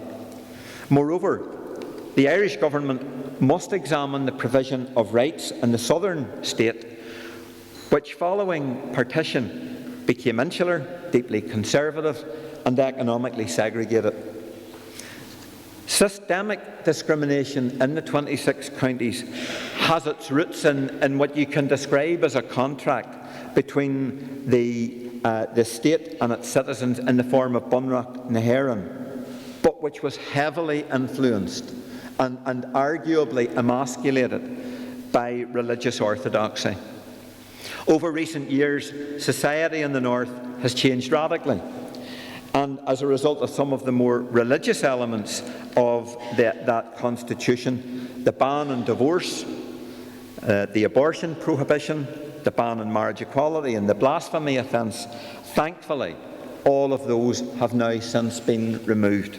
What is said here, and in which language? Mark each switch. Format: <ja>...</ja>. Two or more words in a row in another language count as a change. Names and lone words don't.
<en>Moreover, the Irish Government must examine the provision of rights in the southern state, which following partition became insular, deeply conservative and economically segregated. Systemic discrimination in the 26 counties has its roots in what you can describe as a contract between the state and its citizens in the form of Bunreacht na hÉireann, but which was heavily influenced and arguably emasculated by religious orthodoxy. Over recent years, society in the North has changed radically, and as a result of some of the more religious elements of that constitution, the ban on divorce, the abortion prohibition, the ban on marriage equality and the blasphemy offence, thankfully all of those have now since been removed.</en>